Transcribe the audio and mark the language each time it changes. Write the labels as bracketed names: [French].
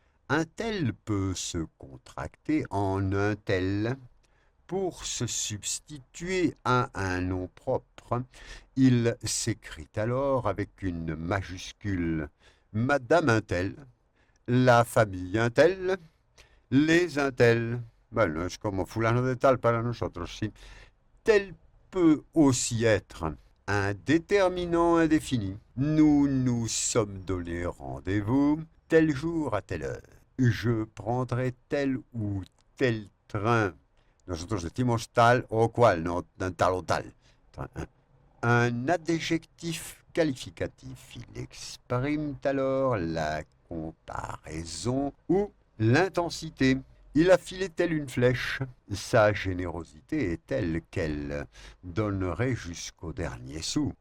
[French] Un tel peut se contracter en un tel pour se substituer à un nom propre. Il s'écrit alors avec une majuscule Madame un tel, la famille un tel, les un tel. [Spanish] Bueno, es como fulano de tal para nosotros, sí. [French] Tel peut aussi être un déterminant indéfini. Nous nous sommes donné rendez-vous tel jour à telle heure. Je prendrai tel ou tel train. [Spanish] Nosotros decimos tal o cual, no tal o tal. [French] Un adjectif qualificatif. Il exprime alors la comparaison ou l'intensité. Il a filé telle une flèche. Sa générosité est telle qu'elle donnerait jusqu'au dernier sou.